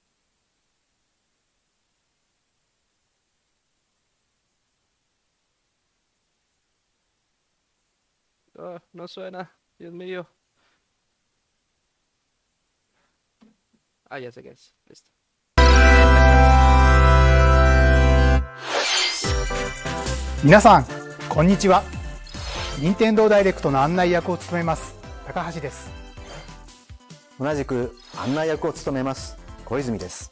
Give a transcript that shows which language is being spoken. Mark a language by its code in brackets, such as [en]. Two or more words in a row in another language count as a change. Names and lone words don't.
[es] Oh, no suena, Dios mío. Ah, ya sé qué es, listo. [ja] 皆さんこんにちは。任天堂ダイレクトの案内役を務めます高橋です。同じく案内役を務めます小泉です。